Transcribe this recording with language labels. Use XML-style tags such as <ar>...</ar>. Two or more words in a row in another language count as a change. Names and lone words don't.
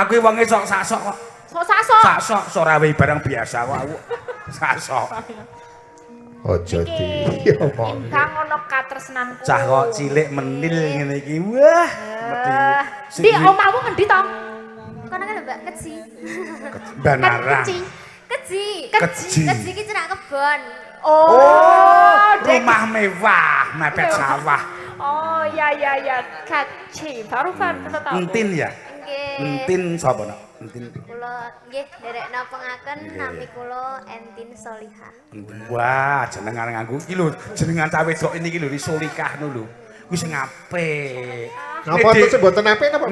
<jv>Aku wonge sok sasok kok. sok-sok. Sasok ora wae barang biasa kok aku. Sasok. Aja Iki diomong. timbang ana katresnanku. Cah kok cilik menil ngene iki. Wah, mesti Di omahmu ngendi to? Kono kan Mbak Keji. Banara. Keci. Keji. Keji. Keji ki cerak kebon.</jv> <id>Oh, rumah mewah, mepet sawah. Oh, ya. Keci. Baru tahu.</id> <jv>Entin ya? Nggih. Entin sapa nak? Entin. Kula nggih nderekna pengaken nami kula Entin Solihah. Wah, jenengan nganggo iki lho, jenengan cah wedok ini iki lho Solikah lho. Kuwi sing apik. Napa terus mboten apik napa?</jv>